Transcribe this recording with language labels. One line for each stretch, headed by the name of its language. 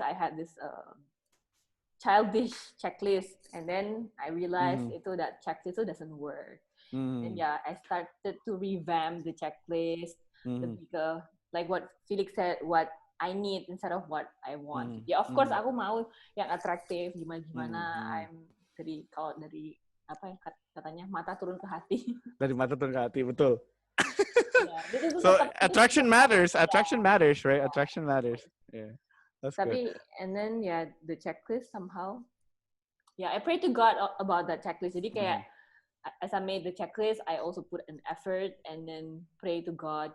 English: I had this childish checklist, and then I realized that checklist doesn't work. And I started to revamp the checklist, like what Felix said, what I need instead of what I want. Of course
Indonesian: aku mau yang atraktif gimana. I'm dari apa yang katanya mata turun ke hati. Dari mata turun ke hati, betul.
English: So attraction matters, right? Attraction matters. Yeah. That's good. And then the checklist somehow. I pray to God about that checklist.
Indonesian: Jadi kayak
English: as I made the checklist, I also put an effort and then pray to God.